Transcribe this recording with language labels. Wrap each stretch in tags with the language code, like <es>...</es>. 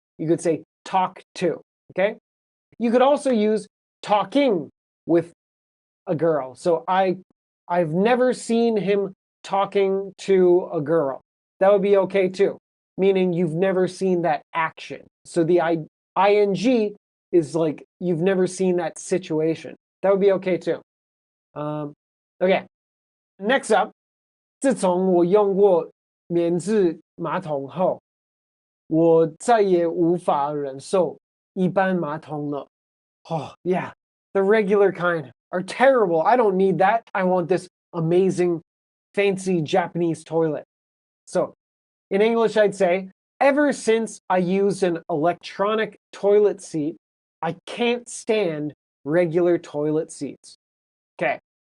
<en>You could say talk to, okay? You could also use talking with a girl. So I've never seen him talking to a girl. That would be okay too, meaning you've never seen that action. So the ing is like you've never seen that situation. That would be okay too. Okay, next up,</en> <zh>自从我用过免治马桶后，我再也无法忍受一般马桶了.</zh> <en>Oh, yeah, the regular kind are terrible. I don't need that. I want this amazing, fancy Japanese toilet. So, in English, I'd say, ever since I used an electronic toilet seat, I can't stand regular toilet seats. Okay.</en>